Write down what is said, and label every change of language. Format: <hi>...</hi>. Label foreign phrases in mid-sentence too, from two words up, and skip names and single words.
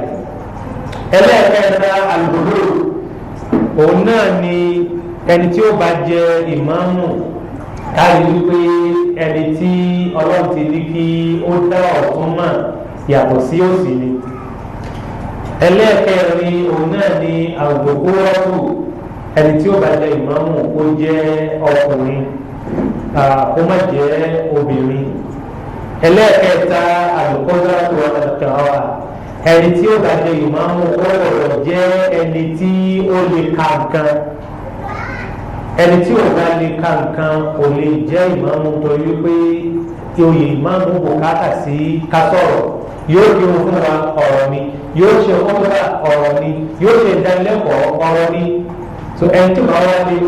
<yo>ẹlẹ́ẹ̀kẹta al-bulugh òun náà ni ẹni tí ó bá jẹ ìmáàmù káyọ̀ wípé ẹni tí ọlọ́run ti ní kí ó dá ọ̀tún mọ̀ yàtọ̀ sí òsì ni. ẹlẹ́ẹ̀kẹrin òun náà ni al-dhukuratu ẹni tí ó bá jẹ ìmáàmù ó jẹ́ ọkùnrin kó má jẹ́ obìnrin. ẹlẹ́ẹ̀kẹta</yo> <ar>القدرة والقراءة</ar> <yo>ẹni tí ó bá jẹ ìmáàmù ó gbọ́dọ̀ jẹ́ ẹni tí ó lè ka nǹkan ẹni tí ò bá lè ka nǹkan kò lè jẹ́ ìmáàmù torí pé oyè ìmáàmù bùkátà sí ká sọ̀rọ̀ yóò di ohun fún wa ọ̀rọ̀ ni yóò ṣe ọ̀rọ̀ ọ̀rọ̀ ni yóò ṣe ìdánilẹ́kọ̀ọ́ ọ̀rọ̀ ni so ẹni tí wọ́n wá lè ka</yo>